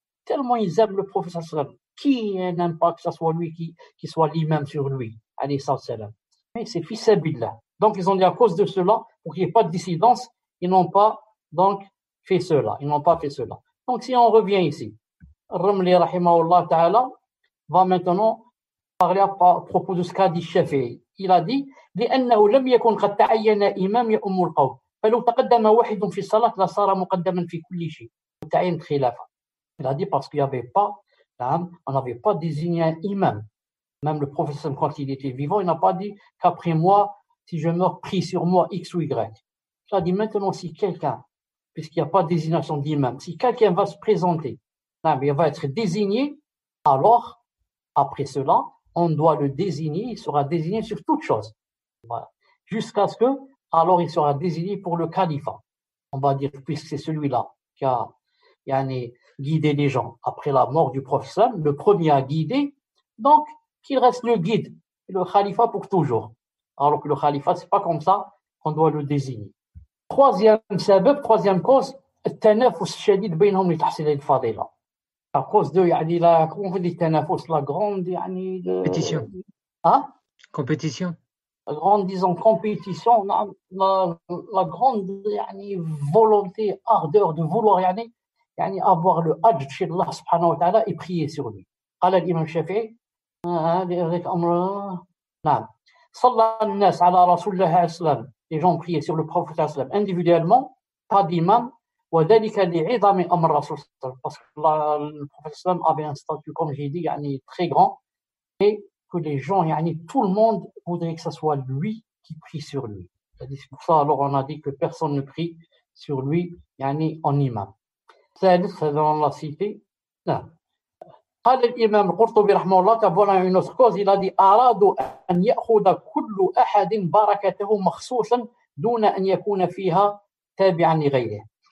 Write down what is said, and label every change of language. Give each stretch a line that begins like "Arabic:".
French: Tellement ils aiment le prophète sallallahu. Qui n'aime pas que ce soit lui qui soit l'imam sur lui? Alayhi salam. Mais c'est fi sabilillah. Donc, ils ont dit à cause de cela, pour qu'il n'y ait pas de dissidence, ils n'ont pas, donc, fait cela. Ils n'ont pas fait cela. Donc, si on revient ici, Ramli, rahimahullah ta'ala, va maintenant parler à propos de ce qu'a dit Shafi'i. Il a dit,
Arabic: لأنه لم يكن قد تعين إمام يؤم القوم فلو تقدم واحد في الصلاة لصار مقدما في كل شيء وتعين خلافه.
French: Il a dit parce qu'il n'y avait pas, on n'avait pas désigné un imam. Même le prophète, quand il était vivant, il n'a pas dit qu'après moi, si je meurs, prie sur moi X ou Y. Il a dit maintenant, si quelqu'un, puisqu'il n'y a pas de désignation d'imam, si quelqu'un va se présenter, il va être désigné, alors, après cela, on doit le désigner, il sera désigné sur toute chose. Voilà. Jusqu'à ce que, alors il sera désigné pour le califat. On va dire, puisque c'est celui-là qui a guidé les gens après la mort du prophète, le premier à guider, donc, qu'il reste le guide, le khalifa pour toujours. Alors que le khalifa, c'est pas comme ça qu'on doit le désigner. Troisième cause,
Arabic: التنافس الشديد بينهم لتحصيل الفضيلة.
French: À cause de, comment on dit التنافس, la grande, compétition. Hein? Compétition. La grande, disons, compétition, la grande, volonté, ardeur de vouloir, avoir le hajj chez Allah subhanahu wa ta'ala et prier sur lui.
Arabic: قال الإمام الشافعي هذا أمر نعم صلى الناس على رسول الله عليه السلام.
French: Les gens priaient sur le prophète individuellement, pas d'imam,
Arabic: وذلك لعظم أمر الرسول
French: parce que le prophète avait un statut, comme j'ai dit, très grand, et que les gens, tout le monde voudrait que ce soit lui qui prie sur lui. C'est pour ça, alors on a dit que personne ne prie sur lui, en imam. ثالث, dans la cité, non.
Arabic: قال الإمام القرطبي رحمه الله
French: voilà une autre cause, il a dit
Arabic: أرادوا أن يأخذ كل أحد بركته مخصوصا دون أن يكون فيها تابعا لغيره.